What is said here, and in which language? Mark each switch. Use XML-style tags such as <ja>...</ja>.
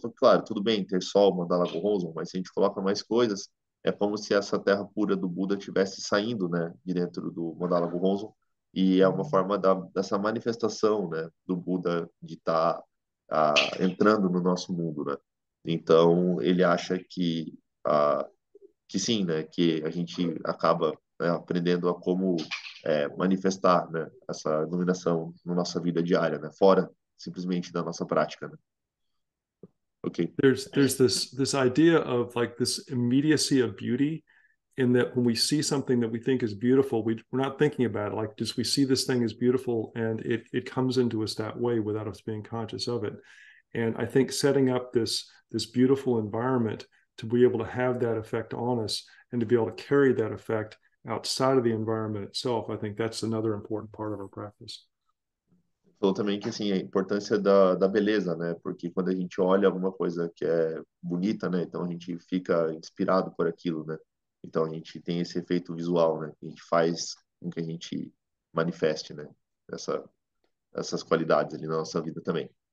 <pt>Ele falou, claro, tudo bem ter só o mandala Gohonzon, mas se a gente coloca mais coisas, é como se essa terra pura do Buda estivesse saindo, né, de dentro do mandala Gohonzon, e é uma forma dessa manifestação, né, do Buda de estar entrando no nosso mundo, né? Então, ele acha que sim, né, que a gente acaba, né, aprendendo a como manifestar, né, essa iluminação na nossa vida diária, né, fora simplesmente da nossa prática, né? Ok.</pt> <en>There's this idea of like this immediacy of beauty, in that when we see something that we think is beautiful, we're not thinking about it. Like just we see this thing is beautiful and it comes into us that way without us being conscious of it. And I think setting up this beautiful environment to be able to have that effect on us and to be able to carry that effect outside of the environment itself, I think that's another important part of our practice.</en> <pt>Falou também que assim a importância da beleza, né? Porque quando a gente olha alguma coisa que é bonita, né? Então a gente fica inspirado por aquilo, né? Então a gente tem esse efeito visual, né? Que a gente faz com que a gente manifeste, né? Essa, essas qualidades ali na nossa vida também.</pt>